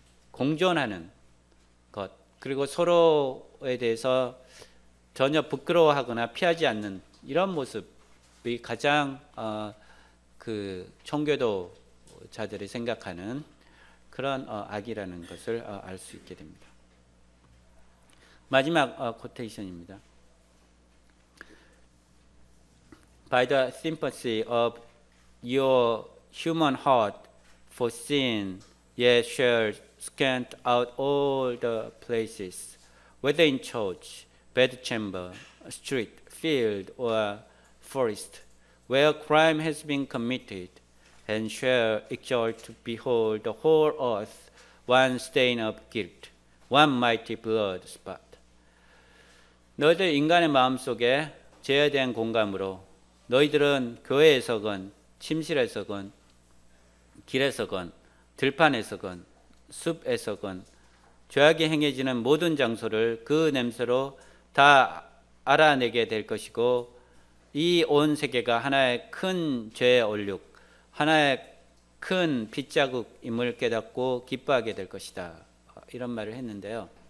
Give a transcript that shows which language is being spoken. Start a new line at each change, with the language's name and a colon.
Korean: 공존하는 것, 그리고 서로에 대해서 전혀 부끄러워하거나 피하지 않는 이런 모습이 가장 그 청교도자들이 생각하는 그런 악이라는 것을 알 수 있게 됩니다. 마지막 코테이션입니다.
English: By the sympathy of your human heart for sin, ye shall scant out all the places, whether in church, bedchamber, street, field, or forest, where crime has been committed, and shall exult to behold the whole earth one stain of guilt, one mighty blood spot.
Korean: 너희들 인간의 마음속에 죄에 대한 공감으로 너희들은 교회에서건 침실에서건 길에서건 들판에서건 숲에서건 죄악이 행해지는 모든 장소를 그 냄새로 다 알아내게 될 것이고 이 온 세계가 하나의 큰 죄의 얼룩, 하나의 큰 핏자국임을 깨닫고 기뻐하게 될 것이다. 이런 말을 했는데요.